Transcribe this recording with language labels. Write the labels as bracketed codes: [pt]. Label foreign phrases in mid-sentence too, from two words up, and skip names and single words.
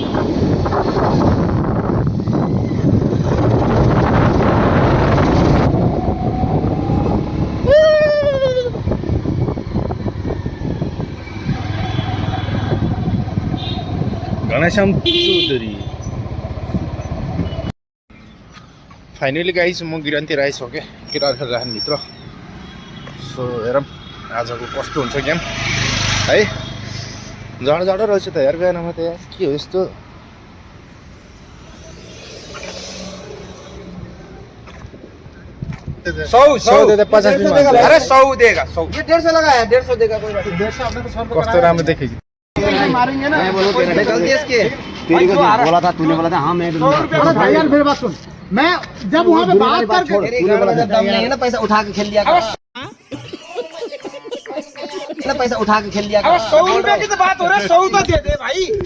[ne] घनश्याम चौधरी। [en] finally guys [ne] म गिरानतिर आइसकेँ केटाहरू राख्नेभित्र। सो हेरौँ आजको कस्तो हुन्छ गेम है। जाडो जाडो रहेछ त यार, बिहानमा त यार के हो यस्तो। [hi] सौ देगा 50 में। अरे 100 देगा 100। ये 150 लगाया, 150 देगा कोई बात नहीं। 150 अपने को 100 रुपये [ne] कस्तो राम्रो देखेको [hi] मारेंगे ना। गलती इसकी। तेरी को बोला था, तूने बोला था हाँ मैं 100 रुपये। भाई यार मेरी बात सुन, मैं जब वहाँ पे बात करके तूने बोला था दम नहीं है ना, पैसा उठा के खेल लिया कर। ना पैसा उठा के खेल लिया कर। 100 रुपये की तो बात हो रहा है, 100 तो दे दे भाई।